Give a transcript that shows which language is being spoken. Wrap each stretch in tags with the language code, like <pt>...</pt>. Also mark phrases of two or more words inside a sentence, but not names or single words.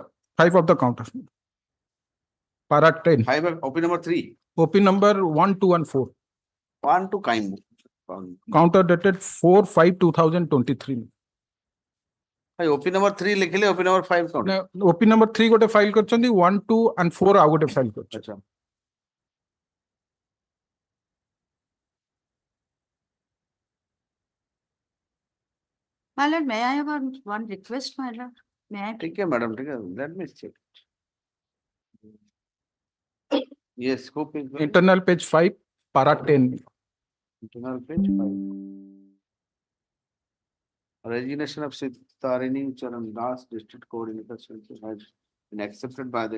<en>5 of the counter. Para 10. 5 of OP number 3. OP number 1, 2, and 4. 1 to kind. Counter dated 4/5/2023. OP number 3 लिखिले OP number 5 कौन? OP number</en> <or>3 ଗୋଟେ ଫାଇଲ କରୁଛନ୍ତି 1, 2 and 4 ଆଉ ଗୋଟେ ଫାଇଲ କରୁଛ. अच्छा.</or> <en>My lord, may I have one request, my lord? May I?</en> <hi>ठीक है मैडम, ठीक है.</hi> <en>Let me check. Yes, who page? Internal page 5, para 10. Internal page 5. Resignation of Sitarini Charan Das, District Coordinator, has been accepted by the.</en>